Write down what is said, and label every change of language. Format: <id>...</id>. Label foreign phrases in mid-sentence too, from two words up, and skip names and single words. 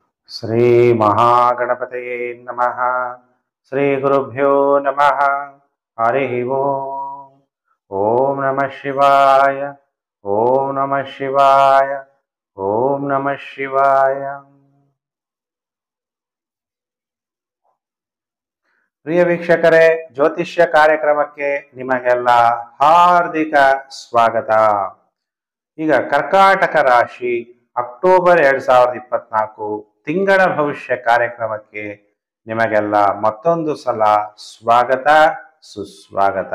<sa>ಶ್ರೀ ಮಹಾಗಣಪತಯೇ ನಮಃ. ಶ್ರೀ ಗುರುಭ್ಯೋ ನಮಃ. ಹರಿ ಓಂ. ಓಂ ನಮಃ ಶಿವಾಯ. ಓಂ ನಮಃ ಶಿವಾಯ. ಓಂ ನಮಃ ಶಿವಾಯ.</sa> <kn>ಪ್ರಿಯ ವೀಕ್ಷಕರೇ, ಜ್ಯೋತಿಷ್ಯ ಕಾರ್ಯಕ್ರಮಕ್ಕೆ ನಿಮಗೆಲ್ಲ ಹಾರ್ದಿಕ ಸ್ವಾಗತ. ಈಗ ಕರ್ಕಾಟಕ ರಾಶಿ ಅಕ್ಟೋಬರ್ 2024 ತಿಂಗಳ ಭವಿಷ್ಯ ಕಾರ್ಯಕ್ರಮಕ್ಕೆ ನಿಮಗೆಲ್ಲ ಮತ್ತೊಂದು ಸಲ ಸ್ವಾಗತ ಸುಸ್ವಾಗತ.</kn>